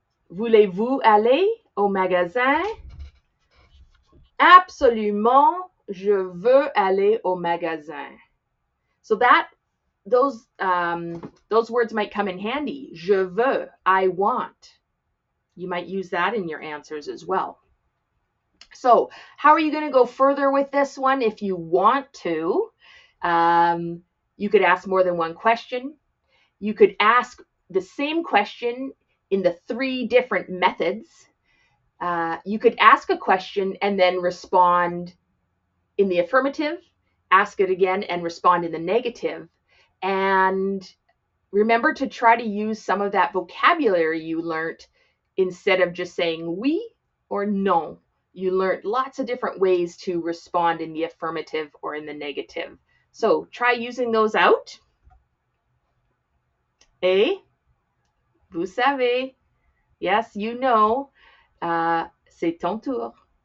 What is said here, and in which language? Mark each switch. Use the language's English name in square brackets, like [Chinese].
[French] Voulez-vous aller au magasin? Absolument, je veux aller au magasin. [English] So those words might come in handy. [French] Je veux, [English] I want. You might use that in your answers as well. So how are you going to go further with this one? If you want to, you could ask more than one question. You could ask the same question in the 3 different methods. You could ask a question and then respond in the affirmative, ask it again and respond in the negative. And remember to try to use some of that vocabulary you learned instead of just saying oui or non. You learned lots of different ways to respond in the affirmative or in the negative. So try using those out. Et [French] Vous savez. [English] Yes, you know. [French] C'est ton tour.